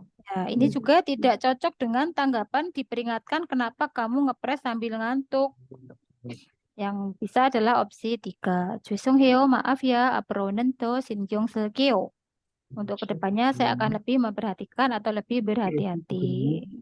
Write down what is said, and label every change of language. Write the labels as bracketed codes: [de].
[id] Ya, ini juga tidak cocok dengan tanggapan diperingatkan kenapa kamu ngepres sambil ngantuk. Yang bisa adalah opsi 3. [ko] 죄송해요, [id] maaf ya, [ko] 앞으로는 더 신경 쓸게요. [id] Untuk kedepannya saya akan lebih memperhatikan atau lebih berhati-hati.